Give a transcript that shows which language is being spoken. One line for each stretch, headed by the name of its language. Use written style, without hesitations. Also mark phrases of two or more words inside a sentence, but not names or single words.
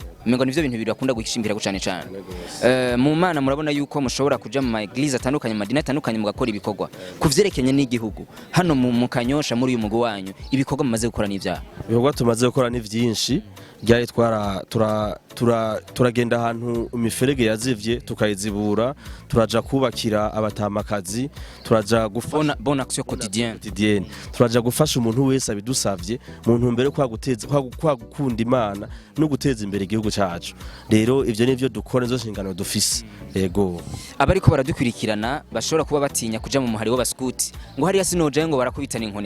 Rundi: Mengo nivyo bintu birakunda gushimbira gucane cyane. Mu Mana murabona yuko mushobora kuja mu eglise atandukanye, mu madini atandukanye, mugakora ibikorwa kuvyerekenye n'igihugu. Hano mu Kanyosha muri uyu mugo wanyu ibikorwa mumaze gukora n'ivyaha. Ibikorwa tumaze gukora ni vyinshi. Ryari turagenda ahantu imiferege yazivye tukayizibura, turaja kubakira abatamakazi, turaja gufasha
French: bonne action quotidienne,
Rundi: turaja gufasha umuntu wese abidusavye mu ntumbero kwa gukunda Imana no guteza imbere igihugu cyacu. Rero ivyo nivyo dukora, nizo nshingano dufise. Ego, abariko baradukurikirana bashobora kuba batinya kuja mu muhari w'abaskuti ngo hariya sinoje ngo barakubitana inkoni.